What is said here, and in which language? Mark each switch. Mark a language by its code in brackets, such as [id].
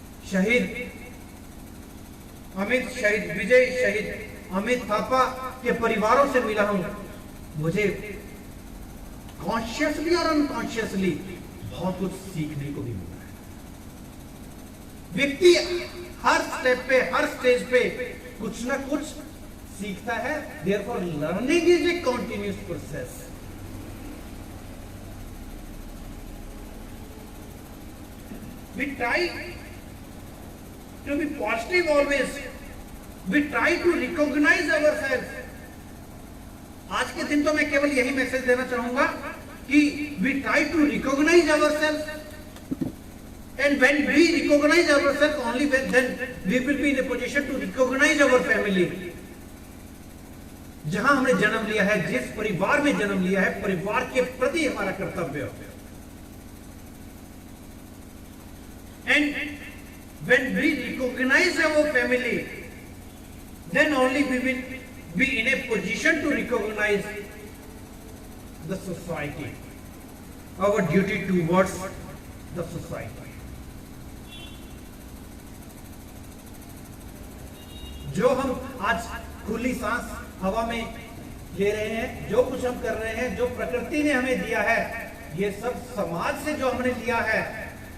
[hi] शहीद अमित, शहीद विजय, शहीद अमित थापा के परिवारों से मिला हूं, मुझे कॉन्शियसली और अनकॉन्शियसली बहुत कुछ सीखने को भी मिला है। व्यक्ति हर स्टेप पे, हर स्टेज पे कुछ ना कुछ सीखता है। [en] Therefore, learning is a continuous process. We try to be positive always. We try to recognize ourselves. [hi] आज के दिन तो मैं केवल यही मैसेज देना चाहूंगा कि [en] we try to recognize ourselves. And when we recognize ourselves, only then we will be in a position to recognize our family. [hi] जहां हमने जन्म लिया है, जिस परिवार में जन्म लिया है, परिवार के प्रति हमारा कर्तव्य। [en] And when we recognize our family, then only we will be in a position to recognize the society, our duty towards the society. [hi] जो हम आज खुली सांस हवा में ले रहे हैं, जो कुछ हम कर रहे हैं, जो प्रकृति ने हमें दिया है, ये सब समाज से जो हमने लिया है।